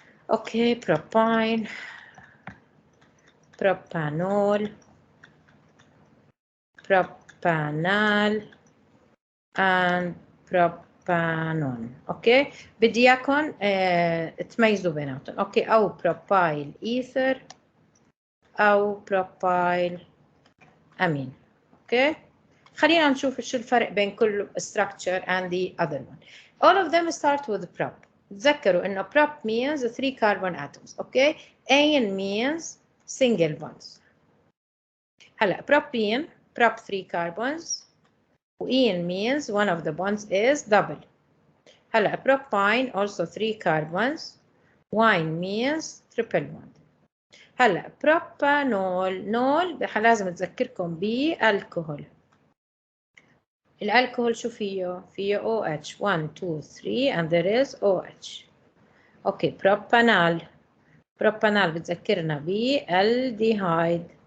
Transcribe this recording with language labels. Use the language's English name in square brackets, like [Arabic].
[Arabic] اوكي بروبين بروبانول propanol and propanon. اوكي بدي اياكم تميزوا بيناتهم. اوكي او بروبايل ايثر او بروبايل امين. اوكي خلينا نشوف شو الفرق بين كل [English] structure and the other one. All of them start with prop. [Arabic] تذكروا انه [English] prop means 3 carbon atoms. [Arabic] اوكي [English] amine means single bonds. [Arabic] هلا [English] propene prop 3 carbons وene means one of the bonds is double. [Arabic] هلا [English] propyne also 3 carbons wine means triple bond. [Arabic] هلا propanol نول لازم تذكركم بالكحول. الالكحول شو فيه؟ فيه OH 1 2 3 [English] and there is OH. [Arabic] اوكي propanol propanol بتذكرنا بالديهايد.